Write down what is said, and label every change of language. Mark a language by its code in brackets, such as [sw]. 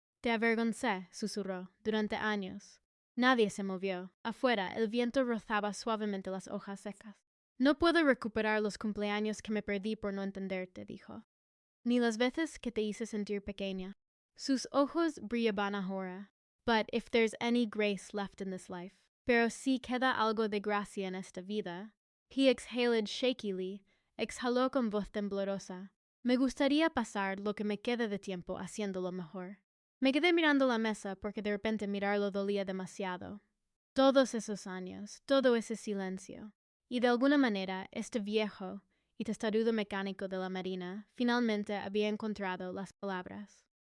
[es] Te avergoncé, susurró, durante años. Nadie se movió. Afuera, el viento rozaba suavemente las hojas secas. No puedo recuperar los cumpleaños que me perdí por no entenderte, dijo. Ni las veces que te hice sentir pequeña. Sus ojos brillaban ahora. [en] But if there's any grace left in this life. [es] Pero si queda algo de gracia en esta vida. [en] He exhaled shakily. [es] Exhaló con voz temblorosa. Me gustaría pasar lo que me quede de tiempo haciéndolo mejor. Me quedé mirando la mesa porque de repente mirarlo dolía demasiado. Todos esos años, todo ese silencio. Y de alguna manera, este viejo y testarudo mecánico de la marina finalmente había encontrado las palabras.